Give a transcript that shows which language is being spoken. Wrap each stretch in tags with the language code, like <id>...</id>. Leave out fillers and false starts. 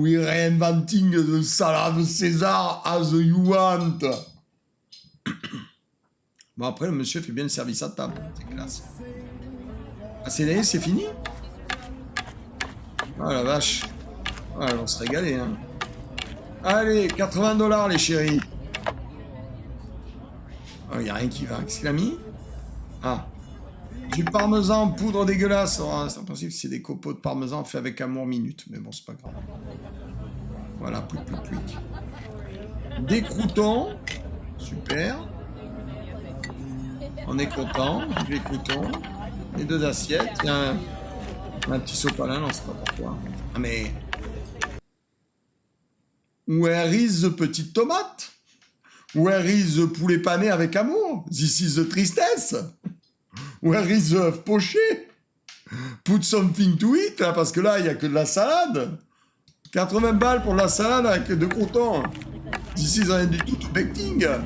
<en>We reinventing the salad César as you want.</en> <fr>Bon, après, le monsieur fait bien le service à table. C'est classe. Ah, c'est fini? Oh la vache. Ah, on va se régaler, hein. Allez, 80 $, les chéris. Oh, y a rien qui va. Qu'est-ce qu'il a mis? Ah. Du parmesan en poudre dégueulasse. Oh, c'est impossible, c'est des copeaux de parmesan faits avec amour minute. Mais bon, c'est pas grave. Voilà, plic. Des croûtons. Super. On est content. Les croûtons. Les 2 assiettes. Il y a un petit sopalin, non, c'est pas pourquoi. Ah, mais...</fr> <en>Where is the</en> <fr>petite tomate?</fr> <en>Where is the</en> <fr>poulet pané avec amour?</fr> <en>This is the</en> <fr>tristesse.</fr> <en>Where is the</en> <fr>œuf poché?</fr> <en>Put something to eat,</en> <fr>là, parce que là, il n'y a que de la salade. 80 balles pour de la salade avec 2 croûtons.</fr> <en>This is an tout baking.</en>